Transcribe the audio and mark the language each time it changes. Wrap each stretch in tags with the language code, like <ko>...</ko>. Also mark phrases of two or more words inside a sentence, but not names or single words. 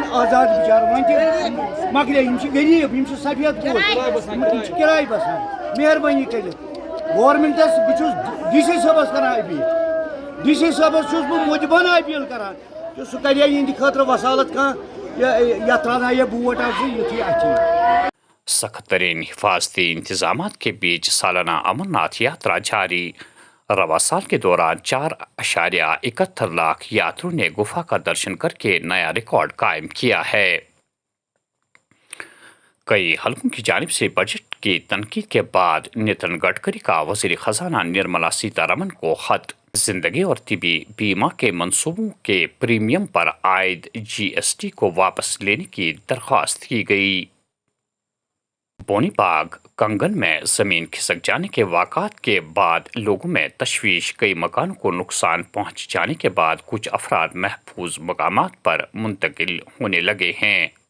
<ks>آزاد بچار وۄنۍ تہِ مۄکلے یم چھِ غریٖب یم چھِ سفید پوش یم چھِ کراے بسان مہربٲنی کٔرِتھ گورمنٹس بہٕ چھُس ڈی سی صٲبس کران اپیٖل ڈی سی صٲبس چھُس بہٕ مُجبانہ اپیٖل کران کہ سُہ کرِ یِہنٛدِ خٲطرٕ وسالت کانٛہہ یتھ ترٛاونایہِ بوٹ اکھ زٕ یُتھُے اَتھِ</ks> <ur>سخت ترین حفاظتی انتظامات کے بیچ سالانہ امرناتھ یاترا جاری رواں سال کے دوران 4.71 لاکھ یاتریوں نے گفا کا درشن کر کے نیا ریکارڈ قائم کیا ہے۔ کئی حلقوں کی جانب سے بجٹ کی تنقید کے بعد نتن گڈکری کا وزیر خزانہ نرملا سیتارمن کو خط زندگی اور طبی بیمہ کے منصوبوں کے پریمیم پر عائد GST کو واپس لینے کی درخواست کی گئی۔ بونی باغ کنگن میں زمین کھسک جانے کے واقعات کے بعد لوگوں میں تشویش، کئی مکانوں کو نقصان پہنچ جانے کے بعد کچھ افراد محفوظ مقامات پر منتقل ہونے لگے ہیں۔</ur>